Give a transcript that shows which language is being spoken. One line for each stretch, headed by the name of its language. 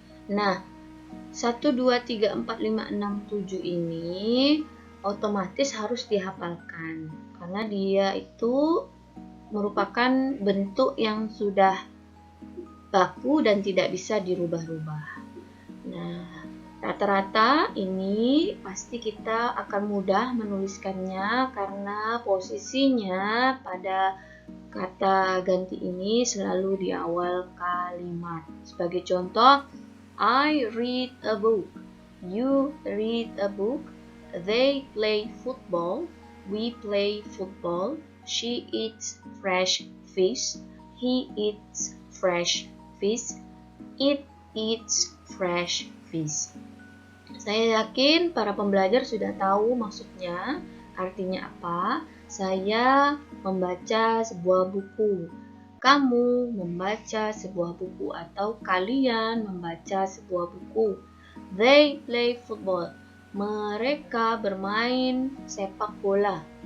Indonesian: Nah, 1, 2, 3, 4, 5, 6, 7 ini otomatis harus dihafalkan karena dia itu merupakan bentuk yang sudah baku dan tidak bisa dirubah-rubah. Nah, rata-rata ini pasti kita akan mudah menuliskannya karena posisinya pada kata ganti ini selalu di awal kalimat. Sebagai contoh,
English: I read a book, you read a book, they play football, we play football, she eats fresh fish, he eats fresh fish, it eats fresh fish.
Indonesian: Saya yakin para pembelajar sudah tahu maksudnya, artinya apa. Saya membaca sebuah buku, kamu membaca sebuah buku, atau kalian membaca sebuah buku.
English: They play football.
Indonesian: Mereka bermain sepak bola.